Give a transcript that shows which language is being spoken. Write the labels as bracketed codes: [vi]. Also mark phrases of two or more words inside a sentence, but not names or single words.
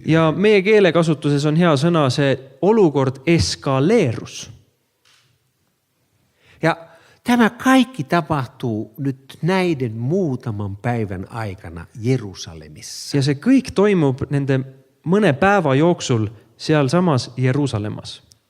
[et] Ja meie keelekasutuses on hea sõna, see olukord eskaleerus. [fi] Ja tämä kaikki tapahtuu nyt näiden muutaman päivän aikana Jerusalemissa. [et] Ja see kõik toimub nende mõne päeva jooksul sealsamas Jeruusalemmas.